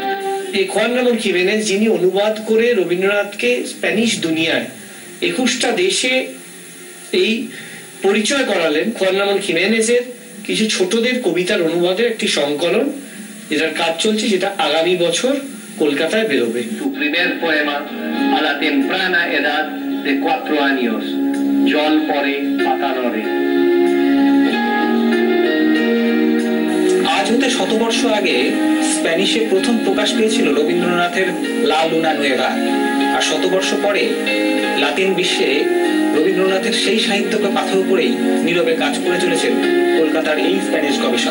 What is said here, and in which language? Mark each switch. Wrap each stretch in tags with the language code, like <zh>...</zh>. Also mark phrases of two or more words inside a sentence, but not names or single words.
<bn>এই খুয়ান রামন খিমেনেস, যিনি অনুবাদ করে রবীন্দ্রনাথকে স্প্যানিশ দুনিয়ায় 21টা দেশে এই পরিচয় করালেন, খুয়ান রামন খিমেনেসের কিছু ছোটদের কবিতার অনুবাদের একটি সংকলন, যেটার কাজ চলছে, যেটা আগামী বছর কলকাতায় বেরোবে।</bn> <es>Su primer poema a la temprana edad de 4 años,</es> <bn>জল পরে পাতা নড়ে। আজ হতে শতবর্ষ আগে স্প্যানিশে প্রথম প্রকাশ পেয়েছিল রবীন্দ্রনাথের লা লুনা নুয়েভা, আর শতবর্ষ পরে লাতিন বিশ্বে রবীন্দ্রনাথের সেই সাহিত্যকে পাথর করেই নীরবে কাজ করে চলেছেন কলকাতার এই স্প্যানিশ গবেষক।</bn>